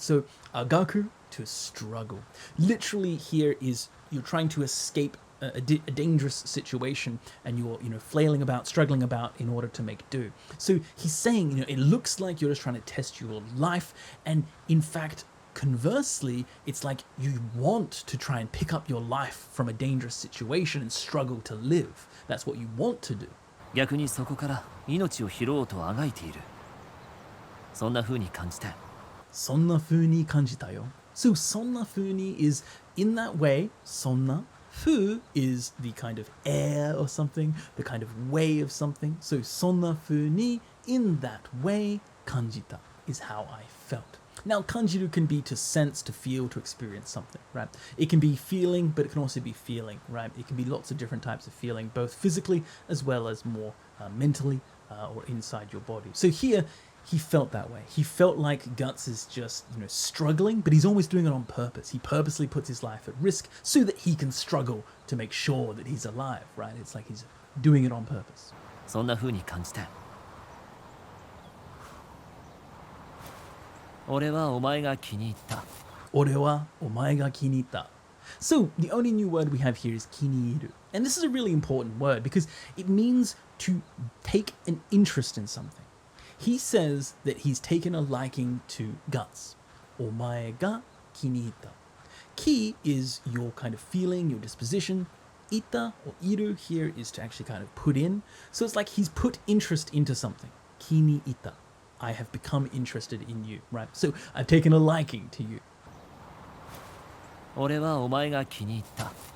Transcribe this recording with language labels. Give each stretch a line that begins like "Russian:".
English: So, agaku, to struggle. Literally here is you're trying to escape a dangerous situation and you're, flailing about, struggling about in order to make do. So he's saying, it looks like you're just trying to test your life. And in fact, conversely, it's like you want to try and pick up your life from a dangerous situation and struggle to live. That's what you want to do.
Japanese: 逆にそこから命を拾おうとあがいている。そんな風に感じたよ。そんな風に感じたよ。
English: So
Japanese: そんな風に
English: is in that way. そんな Fu is the kind of air or something, the kind of way of something. So
Japanese: そんな風に
English: in that way
Japanese: 感じた
English: is how I felt. Now, kanjiru can be to sense, to feel, to experience something, right? It can be feeling, but it can also be feeling, right? It can be lots of different types of feeling, both physically as well as more mentally or inside your body. So here, he felt that way. He felt like Guts is just, struggling, but he's always doing it on purpose. He purposely puts his life at risk so that he can struggle to make sure that he's alive, right? It's like he's doing it on purpose.
Japanese: そんな風に感じたよ。俺はお前が気に入った。俺はお前が気に入った。
English: So, the only new word we have here is kiniiru. And this is a really important word because it means to take an interest in something. He says that he's taken a liking to Guts.
Japanese: お前が気に入った。
English: Ki is your kind of feeling, your disposition. Ita or iru here is to actually kind of put in. So it's like he's put interest into something. Kiniita. I have become interested in you, right? So I've taken a liking to you.
Japanese: 俺はお前が気に入った。